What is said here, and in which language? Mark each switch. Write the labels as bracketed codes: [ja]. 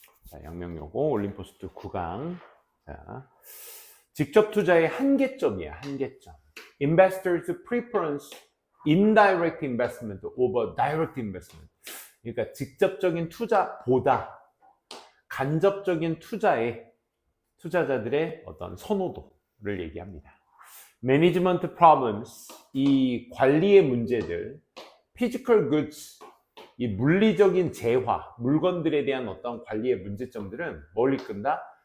[ko] 자, 양명여고 올림포스트 9강. 자, 직접 투자의 한계점이야, 한계점. [en] Investors preference indirect investment over direct investment. [ko] 그러니까 직접적인 투자보다 간접적인 투자에 투자자들의 어떤 선호도를 얘기합니다. [en] Management problems, [ko] 이 관리의 문제들, [en] physical goods, [ko] 이 물리적인 재화, 물건들에 대한 어떤 관리의 문제점들은 뭘 이끈다?